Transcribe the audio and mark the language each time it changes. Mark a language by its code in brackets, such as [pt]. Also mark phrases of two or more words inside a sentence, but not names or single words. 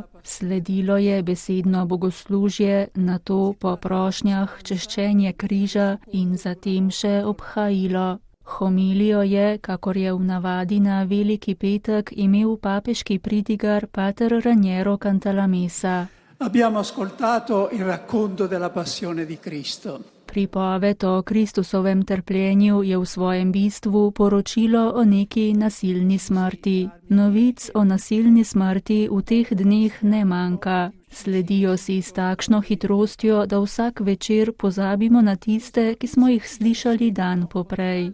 [sl] Sledilo je besedno bogoslužje, nato po prošnjah češčenje križa in zatem še obhajilo. Homilijo je, kakor je v navadi na Veliki petek, imel papeški pridigar pater Raniero Cantalamessa. [it] Abbiamo ascoltato il racconto della passione di Cristo. [sl] Pripoved o Kristusovem trpljenju je v svojem bistvu poročilo o neki nasilni smrti. Novic o nasilni smrti v teh dneh ne manjka. Sledijo si s takšno hitrostjo, da vsak večer pozabimo na tiste, ki smo jih slišali dan poprej.